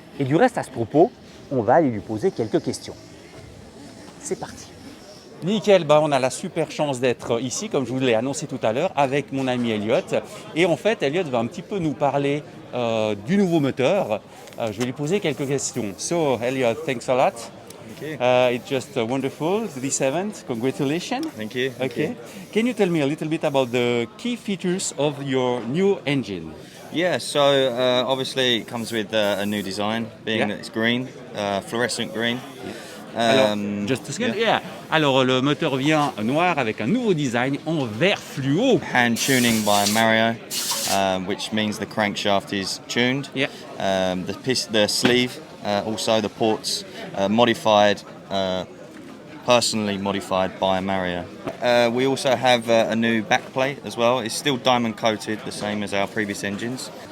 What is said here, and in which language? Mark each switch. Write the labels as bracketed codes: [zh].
[fr] Et du reste à ce propos, on va aller lui poser quelques questions. C'est parti. Nickel, on a la super chance d'être ici, comme je vous l'ai annoncé tout à l'heure, avec mon ami Elliott. Et en fait, Elliott va un petit peu nous parler du nouveau moteur. Je vais lui poser quelques questions. [en] So, Elliott, thanks a lot. Thank you. It's just wonderful, this event. Congratulations. Thank you. Okay. Can you tell me a little bit about the key features of your new engine? Yeah, so obviously it comes with a new design, being that it's green, fluorescent green. Alors, just a second. Yeah. [fr] Alors, le moteur vient noir avec un nouveau design en vert fluo. [en] Hand tuning by Mario, which means the crankshaft is tuned. Yeah. The sleeve, also the ports, modified, personally modified by Mario. We also have a new backplate as well. It's still diamond coated, the same as our previous engines.